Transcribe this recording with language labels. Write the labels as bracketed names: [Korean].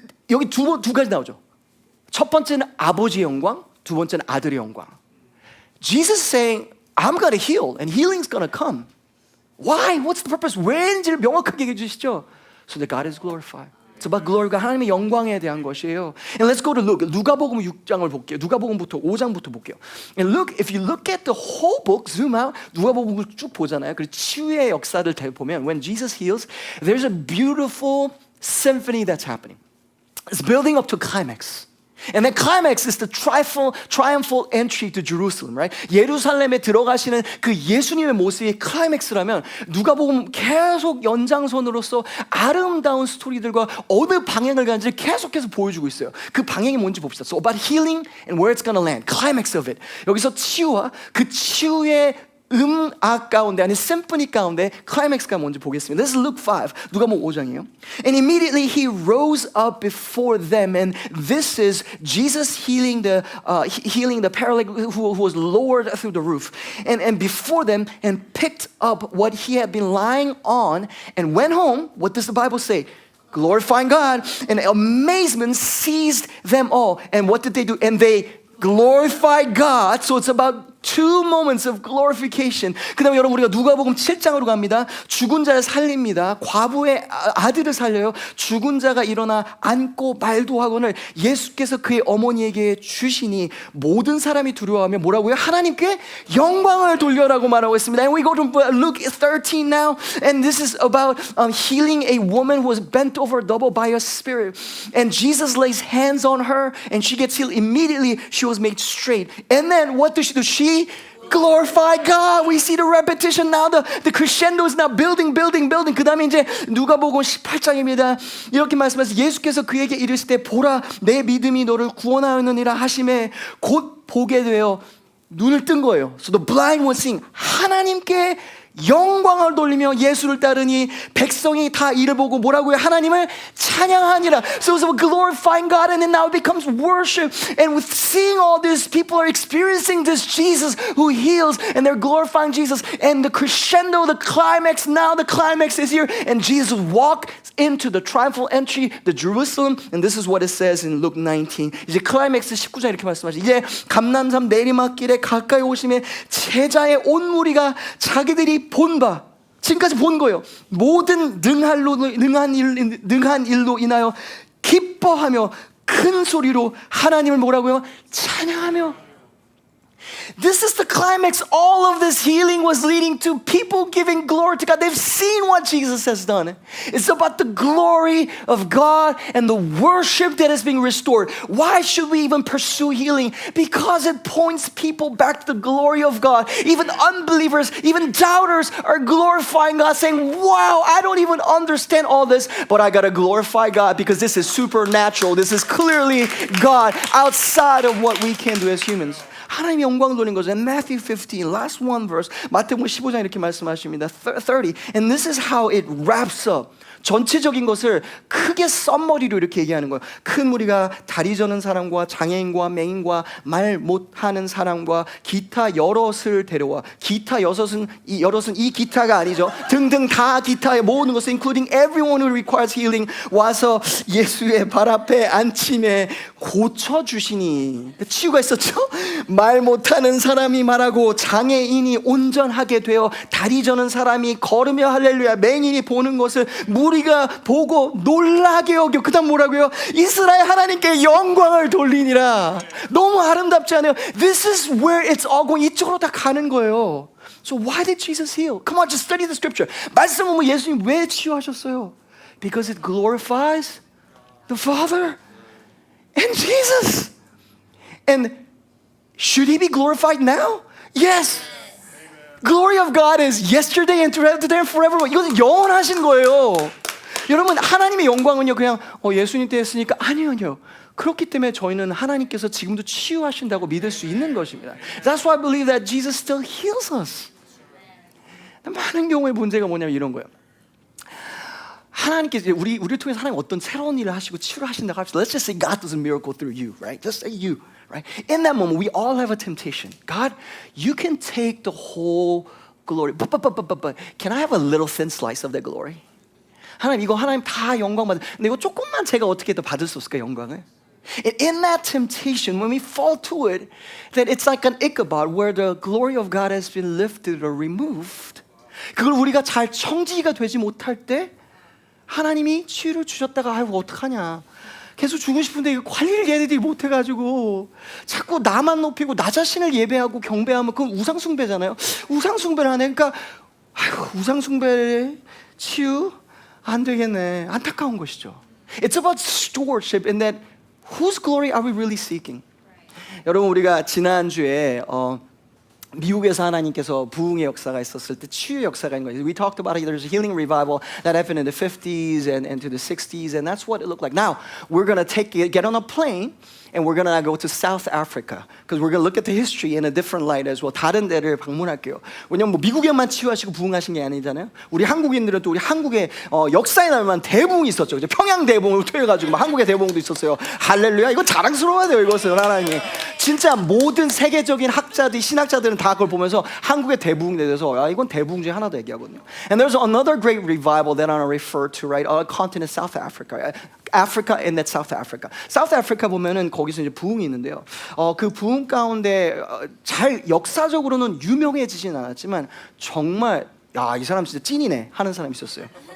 [Korean] 여기 두 가지 나오죠. 첫 번째는 아버지의 영광, 두 번째는 아들의 영광. [English] Jesus saying, I'm gonna heal, and healing's gonna come. Why? What's the purpose? [Korean] 왜인지를 명확하게 얘기해 주시죠. [English] so that God is glorified. It's about glory [Korean] 가 하나님의 영광에 대한 것이에요. [English] And let's go to Luke. [Korean] 누가복음 6장을 볼게요. 누가복음부터 5장부터 볼게요. [English] And look, if you look at the whole book, zoom out. [Korean] 누가복음을 쭉 보잖아요. 그리고 치유의 역사를 보면 [English] when Jesus heals, there's a beautiful symphony that's happening. It's building up to climax. And the climax is the triumphal entry to Jerusalem, right? [Korean] 예루살렘에 들어가시는 그 예수님의 모습이 클라이맥스라면 누가복음 계속 연장선으로서 아름다운 스토리들과 어느 방향을 가는지 계속해서 보여주고 있어요. 그 방향이 뭔지 봅시다. [English] So about healing and where it's gonna land. Climax of it. [Korean] 여기서 치유와 그 치유의 음악 가운데 아니 심포니 가운데 클라이맥스가 뭔지 보겠습니다. [English] This is Luke 5. [Korean] 누가복음 5장이에요. [English] And immediately he rose up before them, and this is Jesus healing the paralytic who was lowered through the roof, and before them, and picked up what he had been lying on, and went home. What does the Bible say? Glorifying God, and amazement seized them all. And what did they do? And they glorified God. So it's about two moments of glorification. [Korean] 그 다음에 여러분 우리가 누가복음 7장으로 갑니다. 죽은 자를 살립니다. 과부의 아들을 살려요. 죽은 자가 일어나 앉고 말도 하거늘 예수께서 그의 어머니에게 주시니 모든 사람이 두려워하며 뭐라고요? 하나님께 영광을 돌려라고 말하고 있습니다. [English] And we go to Luke 13 now, and this is about healing a woman who was bent over double by a spirit. And Jesus lays hands on her, and she gets healed immediately. She was made straight. And then what does she do? She glorify God. We see the repetition now. The crescendo is now building. [Korean] 그 다음에 이제 누가복음 18장입니다. 이렇게 말씀하셔서 예수께서 그에게 이르실 때 보라 내 믿음이 너를 구원하였느니라 하심에 곧 보게 되어 눈을 뜬 거예요. [English] So the blind was seeing. [Korean] 하나님께 영광을 돌리며 예수를 따르니 백성이 다 이를 보고 뭐라고요? 하나님을 찬양하니라. [English] So it's glorifying God, and then now it becomes worship. And with seeing all this, people are experiencing this Jesus who heals, and they're glorifying Jesus. And the crescendo, the climax, now the climax is here, and Jesus walks into the triumphal entry, the Jerusalem, and this is what it says in Luke 19. [Korean] 이제 클라이맥스 19장 이렇게 말씀하시죠. 이제 감람산 내리막길에 가까이 오심에 제자의 온 무리가 자기들이 본 바, 지금까지 본 거예요. 모든 능한 일로 인하여 기뻐하며 큰 소리로 하나님을 뭐라고요? 찬양하며. [English] This is the climax. All of this healing was leading to people giving glory to God. They've seen what Jesus has done. It's about the glory of God and the worship that is being restored. Why should we even pursue healing? Because it points people back to the glory of God. Even unbelievers, even doubters are glorifying God, saying, wow, I don't even understand all this, but I gotta glorify God because this is supernatural. This is clearly God outside of what we can do as humans. [Korean] 하나님의 영광을 돌린 거죠. [English] In Matthew 15, last one verse, [Korean] 마태복음 15장 이렇게 말씀하십니다. [English] 30, and this is how it wraps up. [Korean] 전체적인 것을 크게 썸머리로 이렇게 얘기하는 거예요. 큰 무리가 다리 저는 사람과 장애인과 맹인과 말 못하는 사람과 기타 여럿을 데려와. 기타 여럿은 이 기타가 아니죠. 등등 다 기타의 모든 것을 [English] including everyone who requires healing [Korean] 와서 예수의 발 앞에 앉힘에 고쳐주시니. 치유가 있었죠. 말 못하는 사람이 말하고 장애인이 온전하게 되어 다리 저는 사람이 걸으며 할렐루야 맹인이 보는 것을 우리가 보고 놀라게 여겨. 그 다음 뭐라고요? 이스라엘 하나님께 영광을 돌리니라. 너무 아름답지 않아요? [English] This is where it's all going. [Korean] 이쪽으로 다 가는 거예요. [English] So why did Jesus heal? Come on, just study the scripture. [Korean] 말씀 보면 예수님 왜 치유하셨어요? [English] Because it glorifies the Father and Jesus. And should he be glorified now? Yes. Glory of God is yesterday and today and forever. [Korean] 이것은 영원하신 거예요. 여러분 하나님의 영광은요 그냥 예수님 때 했으니까 아니요. 그렇기 때문에 저희는 하나님께서 지금도 치유하신다고 믿을 수 있는 것입니다. [English] That's why I believe that Jesus still heals us. [Korean] 많은 경우의 문제가 뭐냐면 이런 거예요. 하나님께서 우리를 통해서 하나님 어떤 새로운 일을 하시고 치유를 하신다고 합시다. [English] Let's just say God does a miracle through you, right? Just say you, right? In that moment, we all have a temptation. God, you can take the whole glory, but can I have a little thin slice of that glory? [Korean] 하나님 다 영광 받아. 근데 이거 조금만 제가 어떻게 더 받을 수 없을까 영광을? [English] And in that temptation, when we fall to it, that it's like an Ichabod where the glory of God has been lifted or removed. [Korean] 그걸 우리가 잘 청지기가 되지 못할 때 하나님이 치유를 주셨다가 아이고 어떡하냐, 계속 주고 싶은데 이거 관리를 얘네들이 못해가지고 자꾸 나만 높이고 나 자신을 예배하고 경배하면 그건 우상숭배잖아요. 우상숭배를 하네. 그러니까 아이고 우상숭배 치유 안 되겠네. 안타까운 것이죠. [English] It's about stewardship in that whose glory are we really seeking? [Korean] 여러분 우리가 지난주에 미국에서 하나님께서 부흥의 역사가 있었을 때 치유의 역사가 있는 거예요. [English] We talked about it. There's a healing revival that happened in the 50s and to the 60s, and that's what it looked like. Now we're gonna get on a plane and we're gonna go to South Africa because we're gonna look at the history in a different light as well. [Korean] 다른 데를 방문할게요. 왜냐면 뭐 미국에만 치유하시고 부흥하신 게 아니잖아요. 우리 한국인들은 또 우리 한국의 역사에 나면 대부흥이 있었죠. 평양 대부흥을 통해가지고 막 한국의 대부흥도 있었어요. 할렐루야. 이거 자랑스러워야 돼요. 이것은 하나님. 진짜 모든 세계적인 학자들, 신학자들은 다 그걸 보면서 한국의 대부흥에 대해서 야, 이건 대부흥 중에 하나다 얘기하거든요. [English] And there's another great revival that I want to refer to, right? Our continent, South Africa. Africa and that South Africa. [Korean] South Africa 보면은 거기서 이제 부흥이 있는데요. 그 부흥 가운데 잘 역사적으로는 유명해지진 않았지만 정말 야, 이 사람 진짜 찐이네 하는 사람이 있었어요.